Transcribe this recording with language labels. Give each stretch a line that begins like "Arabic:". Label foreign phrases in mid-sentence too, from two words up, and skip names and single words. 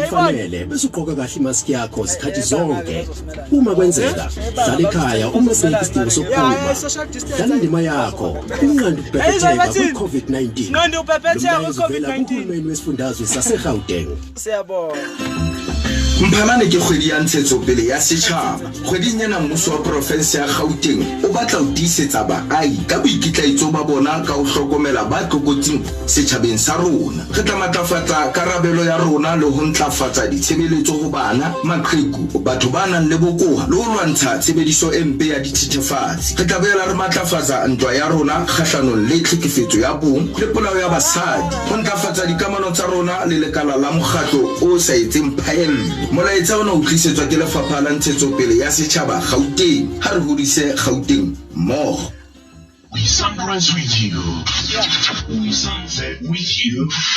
Zulu: ifanele bese ugqoka kahle imask yakho isikhathi zonke. Uma kwenzeka, hlala ekhaya uma seyisidingo sokuphuma. Dlala indima yakho. Unqanda ukubhebhetheka kwi-COVID-19. Nqanda ukubhebhetheka kwi-COVID-19. Uhulumeni wesifundazwe saseGauteng. Siyabonga.
Southern Sotho: Mphamane ke kgwedi ya ntshetsopele ya setjhaba. Kgweding ena mmuso wa province ya Gauteng o batla ho tiisetsa baahi ka boikitlaetso ba bona ka ho hlokomela ba tlokotsing setjhabeng sa rona. Re tla matlafatsa karabelo ya rona le ho ntlafatsa ditshebeletso ho bana, maqheku, batho ba nang le bokowa le ho lwantsha tshebediso e mpe ya dithethefatsi. Re tla boela re matlafatsa ntwa ya rona kgahlanong le tlhekefetso ya bong le polao ya basadi. Ho ntlafatsa dikamano tsa rona le lekala la mokgatlo o sa etseng phaello. Molaetsa ona o tlisetswa ke lefapha la ntshetsopele ya setjhaba Gauteng. Ha re hodise Gauteng mmogo.
English: We sunrise with you. We sunset with you.